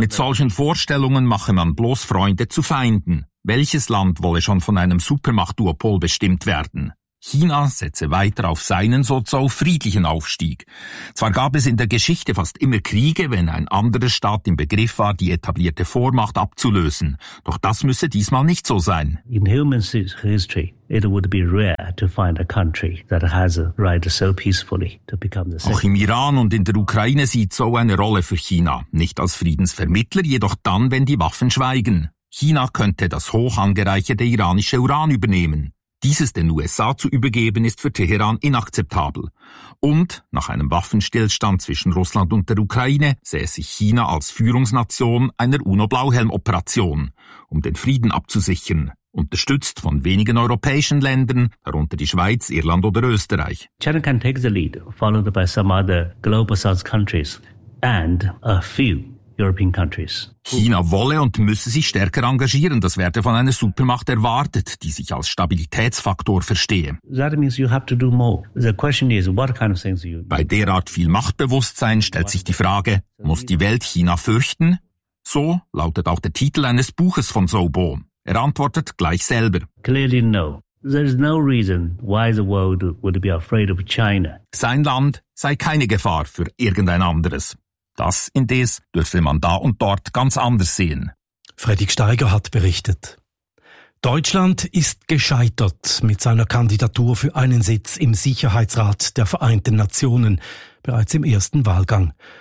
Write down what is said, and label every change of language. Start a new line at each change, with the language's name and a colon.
German: Mit solchen Vorstellungen mache man bloß Freunde zu Feinden. Welches Land wolle schon von einem Supermachtduopol bestimmt werden? China setze weiter auf seinen sozial friedlichen Aufstieg. Zwar gab es in der Geschichte fast immer Kriege, wenn ein anderer Staat im Begriff war, die etablierte Vormacht abzulösen. Doch das müsse diesmal nicht so sein.
English: In human history, it would be rare to find a country that has a right so peacefully to become the second.
German: Auch im Iran und in der Ukraine sieht so eine Rolle für China. Nicht als Friedensvermittler, jedoch dann, wenn die Waffen schweigen. China könnte das hoch angereicherte iranische Uran übernehmen. Dieses den USA zu übergeben, ist für Teheran inakzeptabel. Und nach einem Waffenstillstand zwischen Russland und der Ukraine sähe sich China als Führungsnation einer UNO-Blauhelm-Operation, um den Frieden abzusichern, unterstützt von wenigen europäischen Ländern, darunter die Schweiz, Irland oder Österreich.
English: China can take the lead, followed by some other global South countries and a few European countries.
German: China wolle und müsse sich stärker engagieren. Das werde von einer Supermacht erwartet, die sich als Stabilitätsfaktor verstehe. Bei derart viel Machtbewusstsein stellt sich die Frage, muss die Welt China fürchten? So lautet auch der Titel eines Buches von Sobo. Er antwortet gleich selber.
English: Clearly no. There is no reason why the world would be afraid of China.
German: Sein Land sei keine Gefahr für irgendein anderes. Das indes dürfe man da und dort ganz anders sehen. Fredrik Steiger hat berichtet. Deutschland ist gescheitert mit seiner Kandidatur für einen Sitz im Sicherheitsrat der Vereinten Nationen bereits im ersten Wahlgang.